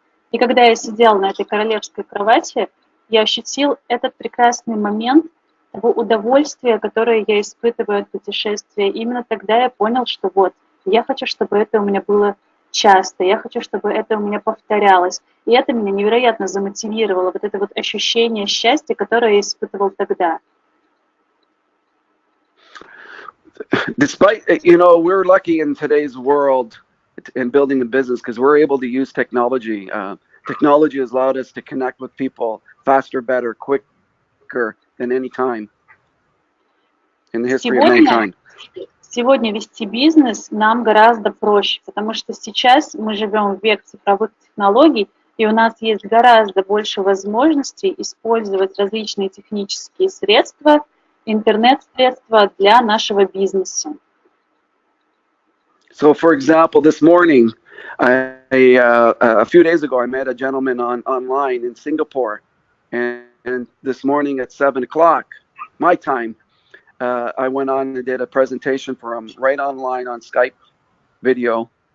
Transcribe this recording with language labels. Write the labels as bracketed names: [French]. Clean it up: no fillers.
[Russian] И когда я сидела на этой королевской кровати, я ощутил этот прекрасный момент того удовольствия, которое я испытываю от путешествия. Именно тогда я понял, что вот, я хочу, чтобы это у меня было часто, я хочу, чтобы это у меня повторялось. И это меня невероятно замотивировало, вот это вот ощущение счастья, которое я испытывал тогда. [English] Despite, you know, we're lucky in today's world in building a business because we're able to use technology. Technology has allowed us to connect with people faster, better, quicker than any time in the history of mankind. [Russian] Сегодня вести бизнес нам гораздо проще, потому что сейчас мы живем в век цифровых технологий, и у нас есть гораздо больше возможностей использовать различные технические средства, интернет-средства для нашего бизнеса. [English] So, for example, this morning, a few days ago, I met a gentleman online in Singapore, and this morning at 7 o'clock, my time, I went on and did a presentation for him right online on Skype video.